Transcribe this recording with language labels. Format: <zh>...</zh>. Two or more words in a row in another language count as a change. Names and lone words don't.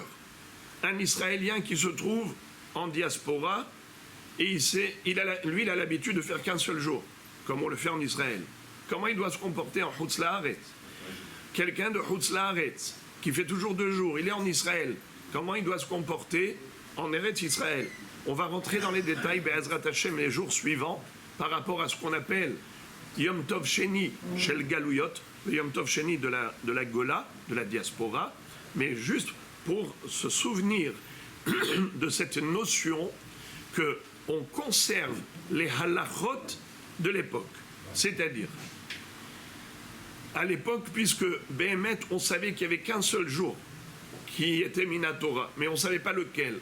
<fr>Un Israélien qui se trouve en diaspora, et il a l'habitude de faire qu'un seul jour, comme on le fait en Israël. Comment il doit se comporter en</fr> <he>חוץ לארץ?</he> <fr>Quelqu'un de</fr> <he>חוץ לארץ,</he> <fr>qui fait toujours 2 jours, il est en Israël. Comment il doit se comporter en Eretz Israël? On va rentrer dans les détails,</fr> <he>בעזרת השם,</he> <fr>les jours suivants, par rapport à ce qu'on appelle</fr> <he>יום טוב שני של גלויות,</he> <fr>le</fr> <he>יום טוב שני</he> <fr>de la Gola, de la diaspora, mais juste pour se souvenir de cette notion qu'on conserve les halachot de l'époque. C'est-à-dire, à l'époque, puisque Béhémet, on savait qu'il n'y avait qu'un seul jour qui était Minatora, mais on ne savait pas lequel.</fr>